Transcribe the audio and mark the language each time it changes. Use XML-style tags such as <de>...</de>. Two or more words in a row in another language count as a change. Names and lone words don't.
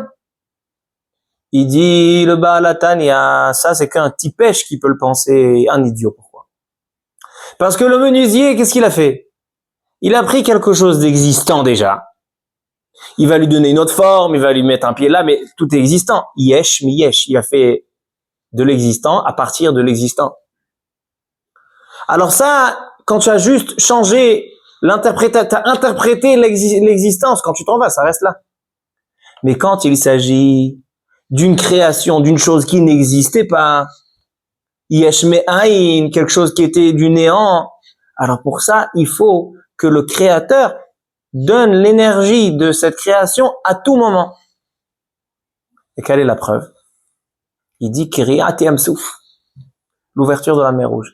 <fr>Il dit, le Baal HaTanya, ça c'est qu'un tipèche qui peut le penser, un idiot. Pourquoi? Parce que le menuisier, qu'est-ce qu'il a fait? Il a pris quelque chose d'existant déjà. Il va lui donner une autre forme, il va lui mettre un pied là, mais tout est existant.</fr> <he>יש מיש.</he> <fr>Il a fait de l'existant à partir de l'existant. Alors ça, quand tu as juste changé t'as interprété l'existence, quand tu t'en vas, ça reste là. Mais quand il s'agit d'une création, d'une chose qui n'existait pas,</fr> <he>יש מאין,</he> <fr>quelque chose qui était du néant, alors pour ça, il faut que le créateur donne l'énergie de cette création à tout moment. Et quelle est la preuve? Il dit Kriyat Yam-Souf, l'ouverture de la mer Rouge.</fr>